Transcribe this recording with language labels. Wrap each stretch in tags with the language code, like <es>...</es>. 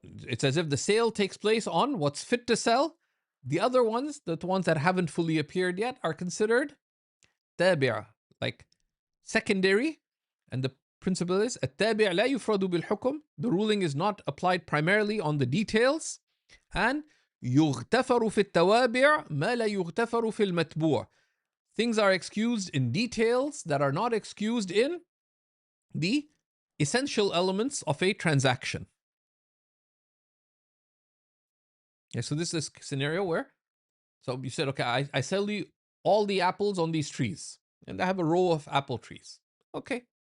<en>It's as if the sale takes place on what's fit to sell. The other ones, the ones that haven't fully appeared yet, are considered tabi', like secondary. And the principle is</en> <ar>التابع لا يفرد بالحكم.</ar> <en>The ruling is not applied primarily on the details.</en> <ar>And يغتفر في التوابع ما لا يغتفر في المتبوع.</ar> <en>Things are excused in details that are not excused in the essential elements of a transaction. Yeah, so this is a scenario where, so you said, okay, I sell you all the apples on these trees, and I have a row of apple trees. Okay.</en>